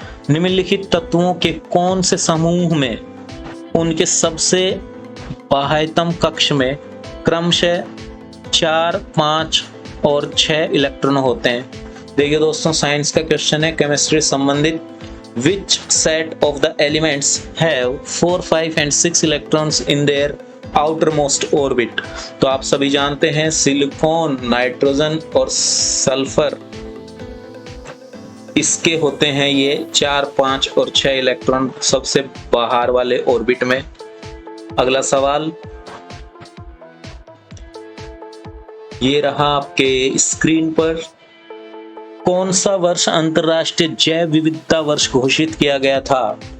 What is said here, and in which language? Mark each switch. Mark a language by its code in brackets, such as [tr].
[hi] निम्नलिखित तत्वों के कौन से समूह में उनके सबसे बाह्यतम कक्ष में क्रमशः 4, 5 और 6 इलेक्ट्रॉन होते हैं? देखिए दोस्तों, साइंस का क्वेश्चन है, केमिस्ट्री संबंधित। [en] Which set of the elements have 4, 5 and 6 electrons in their outermost orbit? [hi] तो आप सभी जानते हैं सिलिकॉन, नाइट्रोजन और सल्फर, इसके होते हैं ये 4, 5 और 6 इलेक्ट्रॉन सबसे बाहर वाले ऑर्बिट में। अगला सवाल ये रहा आपके स्क्रीन पर, कौन सा वर्ष अंतरराष्ट्रीय जैव विविधता वर्ष घोषित किया गया था?